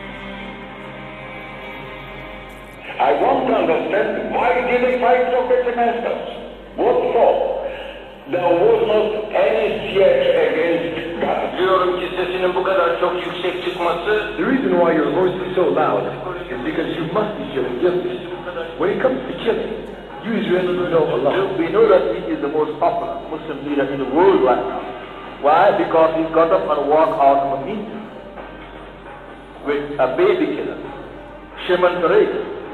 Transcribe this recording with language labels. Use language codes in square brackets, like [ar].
[en] I want to understand why did they fight so much against us? What for? There was not any threat against God. [tr] Diyorum ki sesinin bu kadar çok yüksek çıkması. [en] The reason why your voice is so loud is because you must be killing justice. When it comes to killing, you Israelis know Allah. We know that he is the most popular Muslim leader in the world right now. Why? Because he got up and walked out of a meeting with a baby killer, Shimon Peres.